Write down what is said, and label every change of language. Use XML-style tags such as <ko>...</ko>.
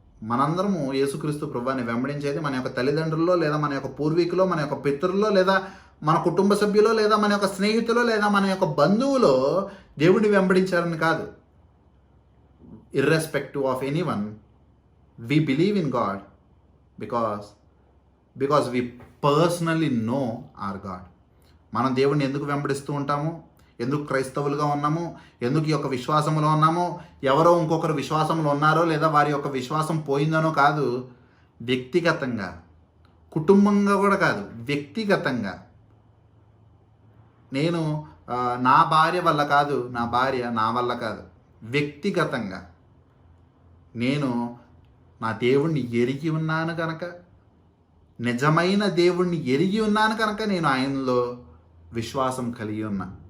<te>మనందరము యేసుక్రీస్తు ప్రభువాన్ని వెంబడించేది మన యొక్క తల్లిదండ్రుల్లో, లేదా మన యొక్క పూర్వీకులో, మన యొక్క పితరుల్లో, లేదా మన కుటుంబ సభ్యులో, లేదా మన యొక్క స్నేహితులో, లేదా మన యొక్క బంధువులో దేవుడిని వెంబడించారని కాదు.</te> <en>Irrespective of anyone, we believe in God because we personally know our God.</en> <te>మనం దేవుడిని ఎందుకు వెంబడిస్తూ ఉంటాము? ఎందుకు క్రైస్తవులుగా ఉన్నాము, ఎందుకు ఈ యొక్క విశ్వాసంలో ఉన్నామో, ఎవరో ఇంకొకరు విశ్వాసంలో ఉన్నారో లేదా వారి యొక్క విశ్వాసం పోయిందనో కాదు, వ్యక్తిగతంగా, కుటుంబంగా కూడా కాదు, వ్యక్తిగతంగా నేను నా భార్య వల్ల కాదు, నా భార్య నా వల్ల కాదు, వ్యక్తిగతంగా నేను నా దేవుణ్ణి ఎరిగి ఉన్నాను కనుక, నిజమైన దేవుణ్ణి ఎరిగి ఉన్నాను కనుక నేను ఆయనలో విశ్వాసం కలిగి ఉన్నా.</te>